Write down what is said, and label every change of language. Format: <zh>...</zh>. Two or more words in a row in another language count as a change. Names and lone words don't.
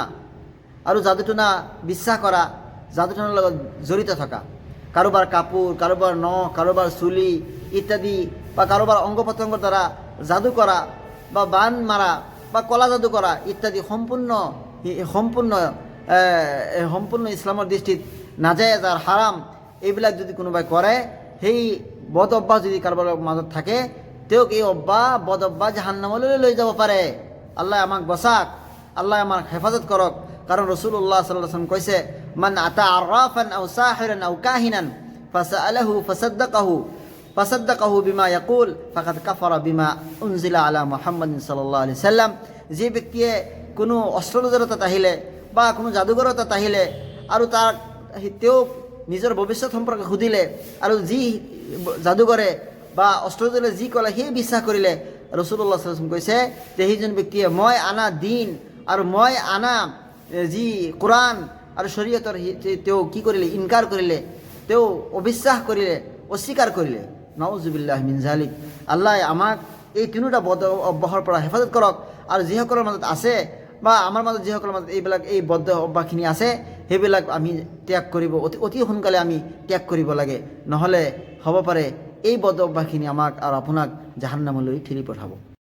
<as>আৰু যাদু টুনা বিশ্বাস কৰা, যাদু টুনাৰ লগত জড়িত থকা, কাৰোবাৰ কাপোৰ, কাৰোবাৰ নখ, কাৰোবাৰ চুলি ইত্যাদি, বা কাৰোবাৰ অংগ প্ৰত্যংগৰ দ্বাৰা যাদু কৰা, বা বান মাৰা, বা কলা যাদু কৰা ইত্যাদি সম্পূৰ্ণ ইছলামৰ দৃষ্টিত নাজায়েজ আৰু হাৰাম। এইবিলাক যদি কোনোবাই কৰে, সেই বদ অভ্যাস যদি কাৰোবাৰ মাজত থাকে, তেওঁক এই বদ অভ্যাস জাহান্নামলৈ লৈ যাব পাৰে। আল্লাহ আমাক বচাক, আল্লাহ আমাক হেফাজত কৰক। কাৰণ ৰাসূলুল্লাহ</as> <ar>صلى الله عليه وسلم কৈছে, من أتى عرافا أو ساحرا أو كاهنا فسأله فصدقه بما يقول فقد كفر بما أنزل على محمد صلى الله عليه وسلم.</ar> <as>যে ব্যক্তিয়ে কোনো অস্ত্ৰোলজাৰ তাত আহিলে বা কোনো যাদুঘৰৰ তাত আহিলে, আৰু তেওঁক নিজৰ ভৱিষ্যত সম্পৰ্কে সুধিলে, আৰু যি যাদুঘৰে বা অস্ত্ৰোলজাৰে যি ক'লে সেই বিশ্বাস কৰিলে, ৰাসূলুল্লাহ</as> <ar>صلى الله عليه وسلم</ar> <as>কৈছে যে সেইজন ব্যক্তিয়ে মই আনা দিন আৰু মই আনা যি কোৰআন আৰু শৰীয়তৰ তেওঁ কি কৰিলে, ইনকাৰ কৰিলে, তেওঁ অবিশ্বাস কৰিলে, অস্বীকাৰ কৰিলে।</as> <ar>نعوذ بالله من ذلك.</ar> <as>আল্লাহ আমাক এই তিনিটা বদ অভ্যাসৰ পৰা হেফাজত কৰক, আৰু যিসকলৰ মাজত আছে বা আমাৰ মাজত যিসকলৰ মাজত এই বদ অভ্যাসখিনি আছে, সেইবিলাক আমি ত্যাগ কৰিব, অতি সোনকালে আমি ত্যাগ কৰিব লাগে, নহ'লে হ'ব পাৰে এই বদ অভ্যাসখিনি আমাক আৰু আপোনাক জাহান্নামলৈ ঠেলি পঠাব।</as>